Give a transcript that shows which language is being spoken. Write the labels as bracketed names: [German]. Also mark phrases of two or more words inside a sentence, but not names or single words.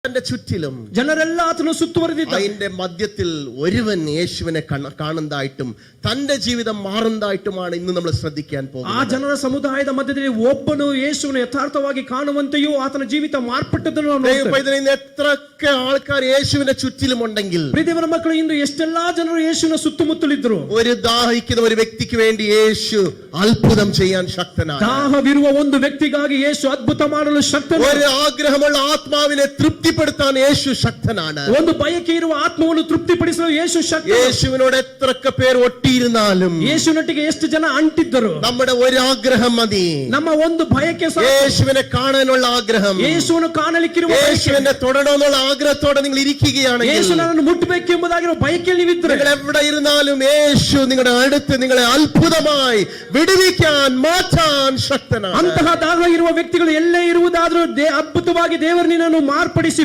[Malayalam] ചുറ്റിലും [Kannada] ಜನರೆಲ್ಲರೂ ಸುತ್ತುವರೆದಿದ್ದಾರೆ. [Malayalam] അതിന്റെ മധ്യത്തിൽ ഒരുവൻ യേശുവിനെ കാണുന്നതായിട്ടും തന്റെ ജീവിതം മാറുന്നതായിട്ടുമാണ് ഇന്ന് നമ്മൾ ശ്രദ്ധിക്കാൻ പോകുന്നത്. [Kannada] ಆ ಜನರ ಸಮುದಾಯದ ಮಧ್ಯದಲ್ಲಿ ಒಬ್ಬನು ಯೇಸುವನ್ನು ಯಥಾರ್ಥವಾಗಿ ಕಾಣುವಂತೆಯೂ ಆತನ ಜೀವಿತ ಮಾರ್ಪಟ್ಟದನ್ನು ನಾವು ನೋಡ್ತೇವೆ. [Malayalam] ഇന്ന് എത്രയൊക്കെ ആൾക്കാർ യേശുവിന്റെ ചുറ്റിലുമുണ്ടെങ്കിൽ, [Kannada] ಪ್ರೀತಿಯವರ ಮಕ್ಕಳು, ಇಂದು ಎಷ್ಟೆಲ್ಲಾ ಜನರು ಯೇಸುವಿನ ಸುತ್ತಮುತ್ತಲಿದ್ರು, [Malayalam] ഒരു ദാഹിക്കുന്ന ഒരു വ്യക്തിക്ക് വേണ്ടി യേശു അത്ഭുതം ചെയ്യാൻ ശക്തനാണ്. [Kannada] ದಾಹವಿರುವ ಒಂದು ವ್ಯಕ್ತಿಗಾಗಿ ಯೇಸು ಅದ್ಭುತ ಮಾಡಲು ಶಕ್ತನು. [Malayalam] ഒരു ആഗ്രഹമുള്ള ആത്മാവിനെ തൃപ്തിപ്പെടുത്താൻ യേശു ശക്തനാണ്. [Kannada] ಒಂದು ಬಯಕೆ ಇರುವ ಆತ್ಮವನ್ನು ತೃಪ್ತಿಪಡಿಸಲು ಯೇಸು ಶಕ್ತನು. [Malayalam] യേശുവിനോട് എത്രയൊക്കെ പേർ ഒട്ടിയിരുന്നാലും, [Kannada] ಯೇಸುನೊಟ್ಟಿಗೆ ಎಷ್ಟು ಜನ ಅಂಟಿದ್ದರು, [Malayalam] നമ്മുടെ ഒരു ആഗ്രഹം മതി. [Kannada] ನಮ್ಮ ಒಂದು ಬಯಕೆ ಸಾಕು. [Malayalam] യേശുവിനെ കാണാനുള്ള ആഗ്രഹം, [Kannada] ಯೇಸುವನ್ನು ಕಾಣಲಿಕ್ಕಿರುವ [Malayalam] യേശുവിനെ തൊടണമെന്നുള്ള ആഗ്രഹത്തോടെ നിങ്ങൾ ഇരിക്കുകയാണെങ്കിൽ, [Kannada] ಯೇಸುವನ್ನು ಮುಟ್ಟಬೇಕೆಂಬುದಾಗಿರುವ ಬಯಕೆಯಲ್ಲಿ ನೀವಿದ್ದರೆ, [Malayalam] നിങ്ങൾ എവിടെ ഇരുന്നാലും യേശു നിങ്ങളുടെ അടുത്ത് നിങ്ങളെ അത്ഭുതമായി വിടുവിക്കാൻ മാറ്റാൻ ശക്തനാണ്. [Kannada] ಅಂತಹ ದಾಹ ಇರುವ ವ್ಯಕ್ತಿಗಳು ಎಲ್ಲೇ ಇರುವುದಾದರೂ ಅದ್ಭುತವಾಗಿ ದೇವರು ನಿನ್ನನ್ನು ಮಾರ್ಪಡಿಸಿ